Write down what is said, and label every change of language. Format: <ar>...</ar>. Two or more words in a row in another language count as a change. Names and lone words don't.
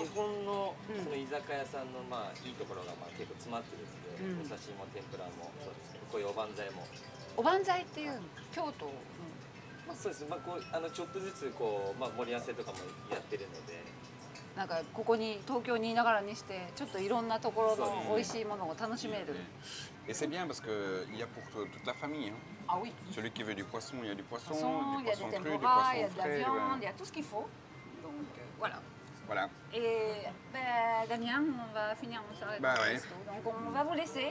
<ja>日本のその居酒屋さんのいいところが結構詰まってるので、お刺身も天ぷらもそうですけど、こういうおばんざいも。おばんざいっていう京都、そうです。ちょっとずつこう盛り合わせとかもやってるので。なんかここに東京にいながらにしてちょっといろんなところの美味しいものを楽しめる。</ja> <fr>Et c'est bien parce qu'il y a pour toute la famille. Ah oui. Celui qui veut du poisson, il y a du poisson, Il y a des cru, du tempura, il y a poisson de la frais. viande, il y a tout ce qu'il faut. Donc voilà. Voilà. Et Damien, on va finir mon soirée. Ouais. Donc on va vous laisser.</fr>